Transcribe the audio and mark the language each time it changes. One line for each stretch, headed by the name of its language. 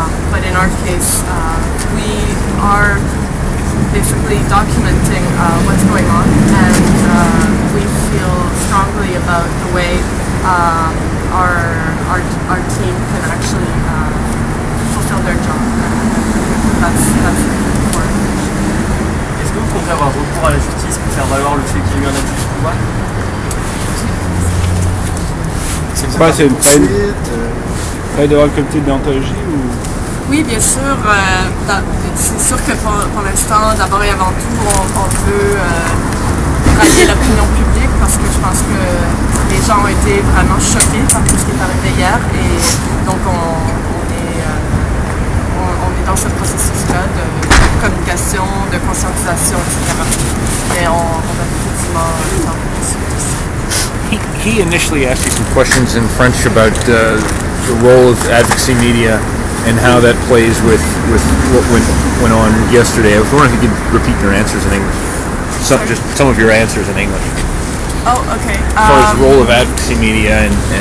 English: But in our case, we are basically documenting what's going on, and we feel strongly about the way our team can actually fulfill their job. That's important.
French: Est-ce que vous comptez avoir recours à la justice pour faire valoir le fait qu'il y a eu un abus de pouvoir? C'est une faille devant le comité de déontologie ou... Oui, bien sûr. C'est sûr que pour l'instant, d'abord et avant tout, on veut rallier l'opinion publique parce que je pense que les gens ont été vraiment choqués par tout ce qui est arrivé hier, et donc on est dans ce processus-là de communication, de conscientisation, etc. Mais on va effectivement le temps de discuter ça.
English: He initially asked you some questions in French about the role of advocacy media and how that plays with what went on yesterday. I was wondering if you could repeat your answers in English. Just some of your answers in English. Oh, okay. As far as the role of advocacy media and